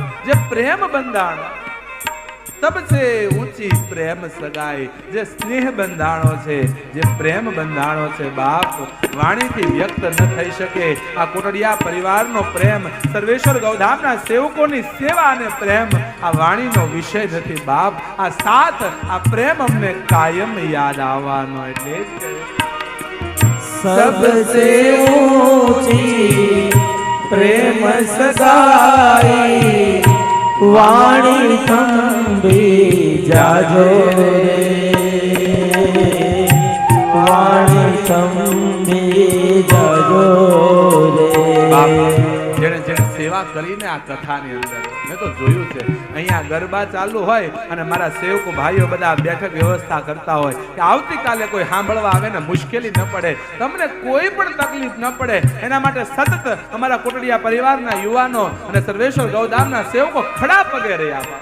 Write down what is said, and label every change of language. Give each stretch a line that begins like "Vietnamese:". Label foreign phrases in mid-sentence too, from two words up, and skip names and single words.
Gujarati: જે પ્રેમ બંધાણો
Hindi: सबसे ऊंची प्रेम सगाई,
Gujarati: જે સ્નેહ બંધાણો છે, જે પ્રેમ બંધાણો છે બાપ, વાણીથી વ્યક્ત ન થઈ શકે. આ કોટડિયા પરિવારનો પ્રેમ, સર્વેશ્વર ગૌધામના સેવકોની સેવા અને પ્રેમ આ વાણીનો વિષય નથી બાપ. આ સાથ, આ પ્રેમ અમને કાયમ યાદ આવવાનો. એટલે
Hindi: सबसे ऊंची प्रेम सगाई,
Gujarati: વાણી થંભી જાજો રે, વાણી થંભી જાજો રે. જેણે સેવા કરીને આ કથાની અંદર મેં તો જોયું છે, અહીંયા ગરબા ચાલુ હોય અને મારા સેવકો ભાઈઓ બધા બેઠક વ્યવસ્થા કરતા હોય કે આવતીકાલે કોઈ સાંભળવા આવે ને મુશ્કેલી ન પડે, તમને કોઈ પણ તકલીફ ન પડે, એના માટે સતત અમારા કોટડિયા પરિવારના યુવાનો અને સર્વેશ્વર ગૌધામના સેવકો ખડા પગે રહ્યા.